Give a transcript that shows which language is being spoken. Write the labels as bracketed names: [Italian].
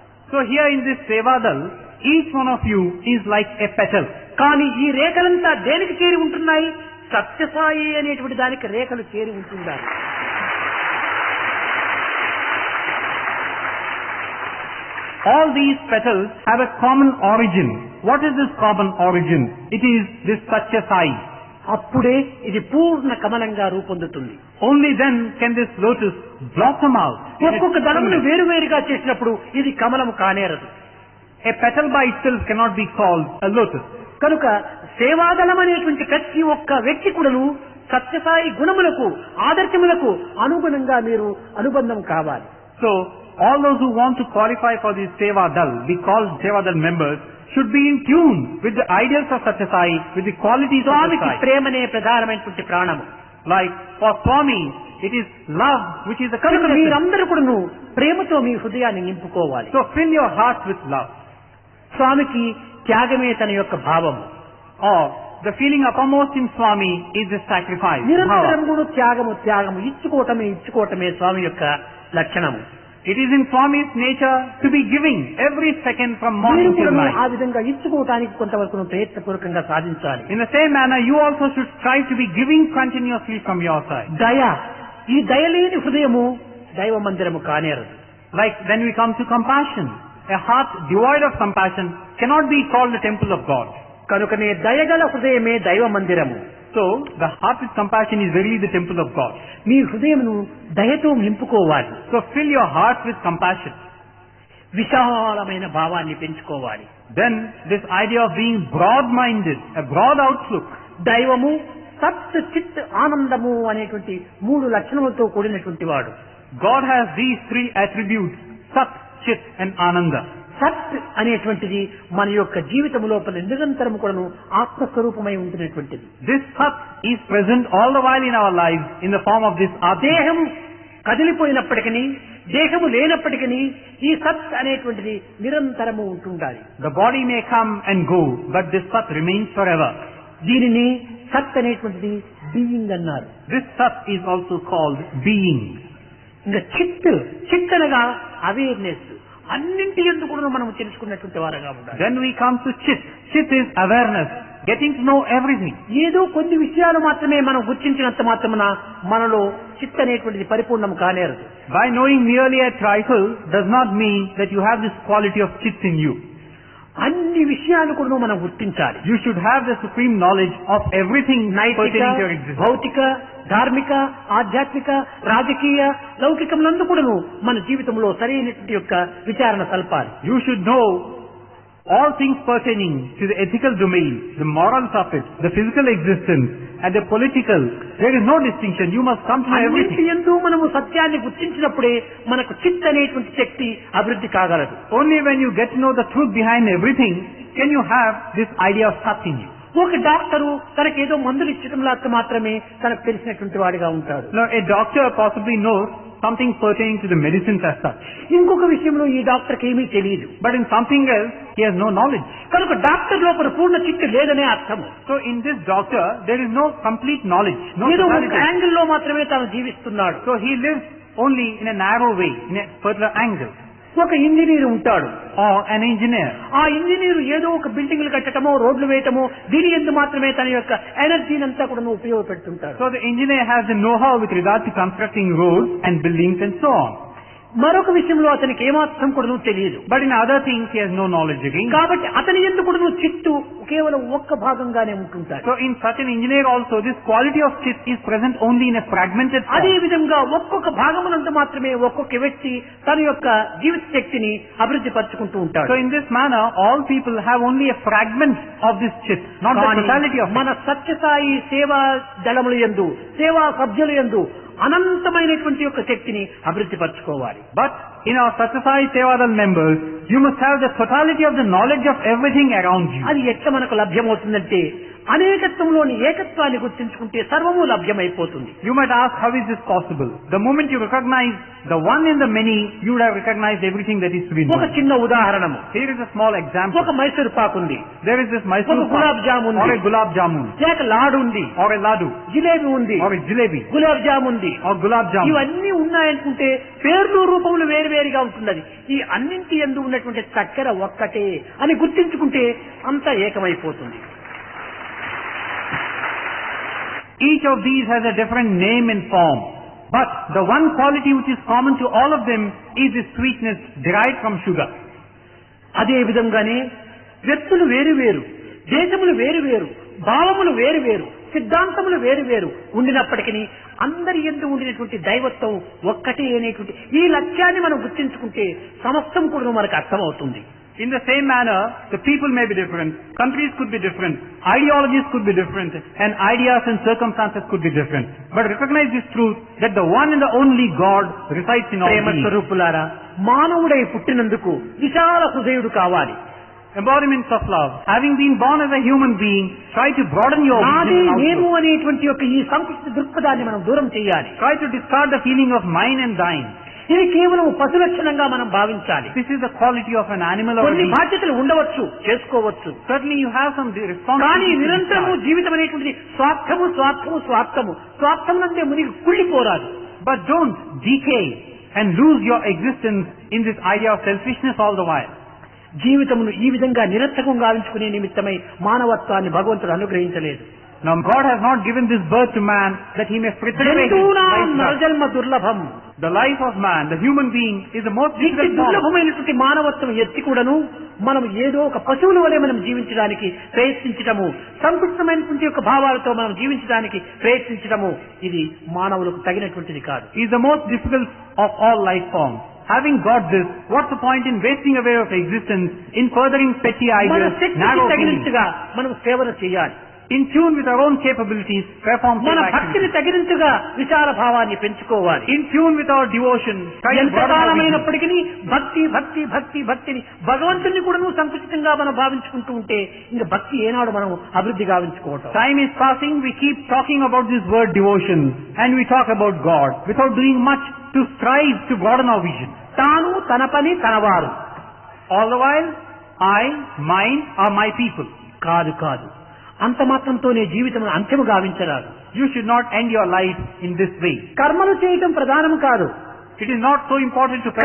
[English] So here in this Seva Dal, each one of you is like a petal. [Telugu] కానీ ఈ రేఖలంతా దేనికి చేరి ఉంటున్నాయి? సత్యసాయి అనేటువంటి దానికి రేఖలు చేరి ఉంటున్నారు. [English] All these petals have a common origin. What is this common origin? It is this Satyasai. [Telugu] అప్పుడే ఇది పూర్ణ కమలంగా రూపొందుతుంది. [English] Only then can this lotus blossom out. [Telugu] ఒక్కొక్క దళమును వేరువేరుగా చేసినప్పుడు ఇది కమలము కానేరదు. [English] A petal by itself cannot be called a lotus. [Telugu] కనుక సేవాదళం అనేటువంటి ప్రతి ఒక్క వ్యక్తి కూడాను సత్యసాయి గుణములకు ఆదర్శములకు అనుగుణంగా మీరు అనుబంధం కావాలి. [English] So all those who want to qualify for this Seva Dal, be called Seva Dal members, should be in tune with the ideals of Satyasai, with the qualities of [Telugu] స్వామికి [English] Satyasai. [Telugu] ప్రేమనే ప్రధానమైనటువంటి ప్రాణము. [English] Like for Swami, it is love which is the [Telugu] కనుక [English] quintessence. [Telugu] మీరందరూ కూడాను ప్రేమతో మీ హృదయాన్ని నింపుకోవాలి. [English] So fill your heart with love. [Telugu] స్వామికి త్యాగమే తన యొక్క భావము. [English] Or the feeling uppermost in Swami is the sacrifice. [Telugu] నిరంతరం Bhava. కూడా త్యాగము ఇచ్చుకోవటమే స్వామి యొక్క లక్షణము. [English] It is in Swami's nature to be giving every second from [Telugu] మీరు [English] morning till [Telugu] కూడా [English] night. [Telugu] ఆ విధంగా ఇచ్చుకోవటానికి కొంతవరకు ప్రయత్నపూర్వకంగా సాధించాలి. [English] In the same manner, you also should strive to be giving continuously from your side. [Telugu] దయ, ఈ దయలేని హృదయము దైవ మందిరము కానేరదు. [English] Like when we come to compassion, a heart devoid of compassion cannot be called the temple of God. [Telugu] కనుకనే దయగల హృదయమే దైవ మందిరము. [English] So, the heart with compassion is verily the temple of God. [Telugu] మీ హృదయమును దయతో నింపుకోవాలి. [English] So, fill your heart with compassion. [Telugu] విశాలమైన భావాన్ని పెంచుకోవాలి. [English] Then, this idea of being broad-minded, a broad outlook, [Telugu] దైవము సత్ చిత్ ఆనందము అనేటువంటి 3 లక్షణములతో కూడినటువంటి వాడు. [English] God has these 3 attributes, Sat, Chit and Ananda. [Telugu] సత్ అనేటువంటిది మన యొక్క జీవితం లోపల నిరంతరం కూడాను ఆత్మస్వరూపమై ఉంటున్నటువంటిది. [English] This Sat is present all the while in our lives in the form of this Atma. [Telugu] దేహం కదిలిపోయినప్పటికీ, దేహము లేనప్పటికీ ఈ సత్ అనేటువంటిది నిరంతరము ఉంటుండాలి. [English] The body may come and go, but this Sat remains forever. [Telugu] దీనిని సత్ అనేటువంటిది బీయింగ్ అన్నారు. [English] This Sat is also called being. [Telugu] ఇంకా చిత్ అనగా అవేర్నెస్, అన్నింటి యందు కూడా మనం తెలుసుకున్నటువంటి వారుగా ఉండాలి. [English] Then we come to Chit. Chit is awareness, getting to know everything. [Telugu] ఏదో కొన్ని విషయాలు మాత్రమే మనం గుర్తించినంత మాత్రమున మనలో చిత్ అనేటువంటిది పరిపూర్ణం కానేరదు. [English] By knowing merely a trifle does not mean that you have this quality of Chit in you. [Telugu] అన్ని విషయాలు కూడా మనం గుర్తించాలి. [English] You should have the supreme knowledge of everything [Telugu] నైతిక, [English] pertaining to your existence. [Telugu] భౌతిక, ధార్మిక, ఆధ్యాత్మిక, రాజకీయ, లౌకికములందు కూడాను మన జీవితంలో సరైనటువంటి యొక్క విచారణ సల్పాలి. [English] You should know all things pertaining to the ethical domain, the morals of it, the physical existence, and the political. There is no distinction. You must come to know [Telugu] అన్నింటి [English] everything. [Telugu] యందు మనము సత్యాన్ని గుర్తించినప్పుడే మనకు చిత్ అనేటువంటి శక్తి అభివృద్ధి కాగలదు. [English] Only when you get to know the truth behind everything can you have this idea of Sat in you. [Telugu] ఒక doctor తనకేదో మందులు ఇచ్చటం లాగా మాత్రమే తనకు తెలిసినటువంటి వాడిగా ఉంటాడు. [English] Now, a doctor possibly knows something pertaining to the medicines as such. [Telugu] ఇంకొక విషయంలో ఈ డాక్టర్కి ఏమీ తెలియదు. [English] But in something else, he has no knowledge. [Telugu] కనుక డాక్టర్ లోపల పూర్ణ చిత్తు లేదనే అర్థము. [English] So in this doctor, there is no complete knowledge, no [Telugu] ఏదో ఒక [English] totality. [Telugu] యాంగిల్ లో మాత్రమే తాను జీవిస్తున్నాడు. [English] So he lives only in a narrow way, in a particular angle. [Telugu] ఒక ఇంజనీర్ ఉంటాడు. [English] Or an engineer. [Telugu] ఆ ఇంజనీర్ ఏదో ఒక బిల్డింగ్లు కట్టడమో, రోడ్లు వేయటమో, దీని ఎందు మాత్రమే తన యొక్క ఎనర్జీని అంతా కూడా ఉపయోగపెడుతుంటాడు. [English] So the engineer has the know-how with regard to constructing roads and buildings and so on. [Telugu] మరొక విషయంలో అతనికి ఏమాత్రం కూడా తెలియదు. [English] But in other things, he has no knowledge again. [Telugu] కాబట్టి అతని ఎందుకు కూడా చిత్తు కేవలం ఒక్క భాగంగానే ఉంటుంటాడు. [English] So in such an engineer also, this quality of Chit is present only in a fragmented [Telugu] అదే [English] form. [Telugu] విధంగా ఒక్కొక్క భాగమునంత మాత్రమే ఒక్కొక్క వ్యక్తి తన యొక్క జీవిత శక్తిని అభివృద్ధి పరుచుకుంటూ ఉంటాడు. [English] So in this manner, all people have only a fragment of this Chit, not the totality of it. [Telugu] మన సత్యసాయి సేవా దళముల యందు, సేవా సభ్యుల యందు అనంతమైనటువంటి యొక్క శక్తిని అభివృద్ధి పరచుకోవాలి. [English] But in our Satyasai Sevadal members, you must have the totality of the knowledge of everything around you. [Telugu] అది ఎట్లా మనకు లభ్యమవుతుందంటే అనేకత్వంలోని ఏకత్వాన్ని గుర్తించుకుంటే సర్వము లభ్యమైపోతుంది. [English] You might ask, how is this possible? The moment you recognize the one in the many, you would have recognized everything that is to be [Telugu] ఒక [English] known. [Telugu] చిన్న ఉదాహరణము, [English] Here is a small example. [Telugu] ఒక మైసూర్ పాక్ ఉంది, [English] There is this Mysore [Telugu] ఒక gulab jam [English] or [Telugu] ఉంది, [English] a gulab jamun, [Telugu] లేక లాడు ఉంది, [English] or a ladu, [Telugu] jalebi ఉంది, [English] or a jalebi, [Telugu] gulab jam ఉంది, [English] or gulab jamun. [Telugu] ఇవన్నీ ఉన్నాయనుకుంటే పేర్లు రూపములు వేరువేరుగా ఉంటున్నది. ఈ అన్నింటి యందు ఉన్నటువంటి చక్కెర ఒక్కటే అని గుర్తించుకుంటే అంతా ఏకమైపోతుంది. [English] Each of these has a different name and form. But the one quality which is common to all of them is the sweetness derived from sugar. [Telugu] అదే విధంగానే వ్యక్తులు వేరువేరు, దేశములు వేరువేరు, భావములు వేరువేరు, సిద్ధాంతములు వేరువేరు ఉండినప్పటికీ అందరి యందు ఉండినటువంటి దైవత్వం ఒక్కటే అనేటువంటి ఈ లక్ష్యాన్ని మనం గుర్తించుకుంటే సమస్తం కూడా మనకు అర్థమవుతుంది. [English] In the same manner, the people may be different, countries could be different, ideologies could be different, and ideas and circumstances could be different. But recognize this truth that the one and the only God resides in all [Telugu] Prema [English] beings. [Telugu] స్వరూపులారా, మానవుడై పుట్టినందుకు విశాల హృదయుడు కావాలి. [English] Embodiments of love. Having been born as a human being, try to broaden your [Telugu] నాది [English] vision and [Telugu] నేను [English] outlook. [Telugu] అనేటువంటి యొక్క ఈ సంకుచిత దృక్పథాన్ని మనం దూరం చేయాలి. [English] Try to discard the feeling of mine and thine. [Telugu] ఇది కేవలం పశు లక్షణంగా మనం భావించాలి. [English] This is the quality of an animal or a [Telugu] కొన్ని [English] beast. [Telugu] బాధ్యతలు ఉండవచ్చు, చేసుకోవచ్చు. [English] Certainly you have some [Telugu] కానీ [English] responsibility. [Telugu] నిరంతరము జీవితం అనేటువంటిది స్వార్థము స్వార్థము స్వార్థము స్వార్థం అంటే మునిగి కుళ్ళిపోరాదు. [English] But don't decay and lose your existence in this idea of selfishness all the while. [Telugu] జీవితమును ఈ విధంగా నిరర్థకం గావించుకునే నిమిత్తమై మానవత్వాన్ని భగవంతుడు అనుగ్రహించలేదు. [English] Now God has not given this birth to man that he may preserve his [Telugu] జంతువునాం [English] life. [Telugu] నరజన్మ దుర్లభం. [English] The life of man, the human being, is the most [Telugu] ఇట్టి [English] difficult form. [Telugu] దుర్లభమైనటువంటి మానవత్వం ఎత్తి కూడాను మనం ఏదో ఒక పశువుల వలె మనం జీవించడానికి ప్రయత్నించటము, సంకుచితమైనటువంటి యొక్క భావాలతో మనం జీవించడానికి ప్రయత్నించటము ఇది మానవులకు తగినటువంటిది కాదు. [English] Is the most difficult of all life forms. Having got this, what's the point in wasting away of existence in furthering petty [Telugu] మన [English] ideas, [Telugu] శక్తికి [English] narrow feelings? [Telugu] తగినట్టుగా మనం సేవన చేయాలి. [English] In tune with our own capabilities, perform [Telugu] మన [English] self [Telugu] భక్తిని [English] activity. [Telugu] తగినట్టుగా విశాల భావాన్ని పెంచుకోవాలి. [English] In tune with our devotion, try to broaden our vision. [Telugu] ఎంతకాలమైనప్పటికీ భక్తి భక్తి భక్తి భక్తిని భగవంతుని కూడా సంకుచితంగా మనం భావించుకుంటూ ఉంటే ఇంకా భక్తి ఏనాడు మనం అభివృద్ధి గావించుకోవటం. [English] Time is passing, we keep talking about this word devotion, and we talk about God without doing much to strive to broaden our vision. [Telugu] తాను తన పని తనవారు. [English] All the while, I, mine are my people. [Telugu] కాదు కాదు, అంత మాత్రంతోనే జీవితం అంత్యము గావించరాదు. [English] You should not end your life in this way. [Telugu] కర్మలు చేయటం ప్రధానం కాదు. [English] It is not so important to perform